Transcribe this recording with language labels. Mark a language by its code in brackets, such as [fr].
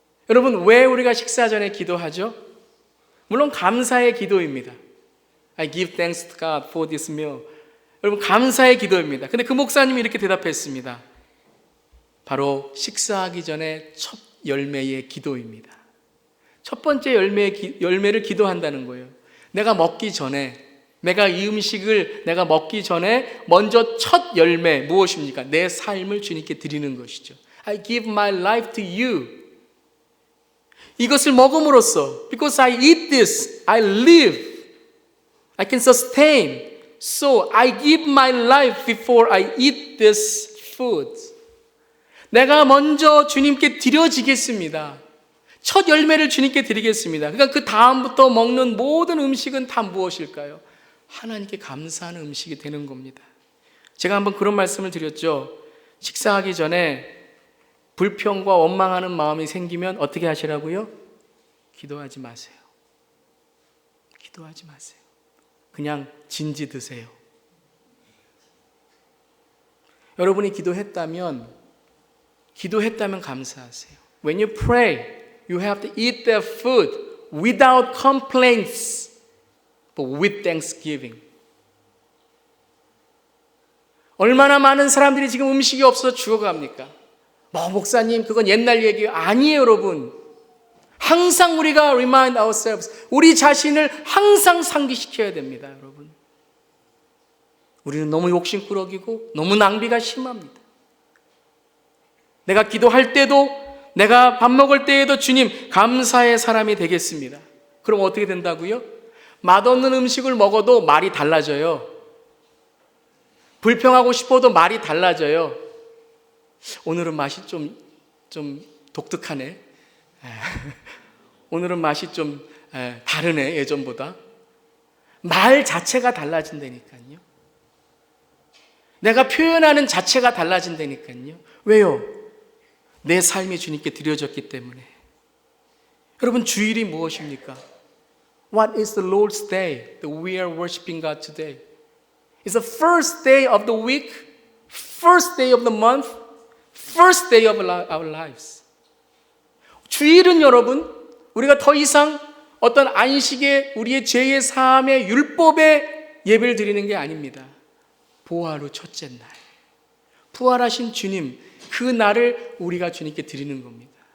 [ko] 여러분, 왜 우리가 식사 전에 기도하죠? 물론 감사의 기도입니다. [en] I give thanks to God for this meal. [ko] 여러분, 감사의 기도입니다. 근데 그 목사님이 이렇게 대답했습니다. 바로 식사하기 전에 첫 열매의 기도입니다. 첫 번째 열매를 기도한다는 거예요. 내가 먹기 전에, 내가 이 음식을 내가 먹기 전에 먼저 첫 열매 무엇입니까? 내 삶을 주님께 드리는 것이죠. [en] I give my life to you. [ko] 이것을 먹음으로써, [en] because I eat this, I live. I can sustain. So I give my life before I eat this food. [ko] 내가 먼저 주님께 드려지겠습니다. 첫 열매를 주님께 드리겠습니다. 그러니까 그 다음부터 먹는 모든 음식은 다 무엇일까요? 하나님께 감사하는 음식이 되는 겁니다. 제가 한번 그런 말씀을 드렸죠. 식사하기 전에 불평과 원망하는 마음이 생기면 어떻게 하시라고요? 기도하지 마세요. 기도하지 마세요. 그냥 진지 드세요. 여러분이 기도했다면 감사하세요. [en] When you pray, you have to eat that food without complaints, but with thanksgiving. [ko] 얼마나 많은 사람들이 지금 음식이 없어서 죽어갑니까? 목사님, 그건 옛날 얘기예요. 아니에요, 여러분. 항상 우리가 [en] remind ourselves, [ko] 우리 자신을 항상 상기시켜야 됩니다, 여러분. 우리는 너무 욕심꾸러기고 너무 낭비가 심합니다. 내가 기도할 때도, 내가 밥 먹을 때에도 주님, 감사의 사람이 되겠습니다. 그럼 어떻게 된다고요? 맛없는 음식을 먹어도 말이 달라져요. 불평하고 싶어도 말이 달라져요. 오늘은 맛이 좀 독특하네. 오늘은 맛이 좀 다르네, 예전보다. 말 자체가 달라진다니까요. 내가 표현하는 자체가 달라진다니까요. 왜요? 내 삶이 주님께 드려졌기 때문에. 여러분, 주일이 무엇입니까? [en] What is the Lord's day that we are worshiping God today? It's the first day of the week, first day of the month, first day of our lives. [ko] 주일은 여러분, 우리가 더 이상 어떤 안식의 우리의 죄의 사함의 율법의 예배를 드리는 게 아닙니다. 보화 후 첫째 날, 부활하신 주님, 그 날을 우리가 주님께 드리는 겁니다.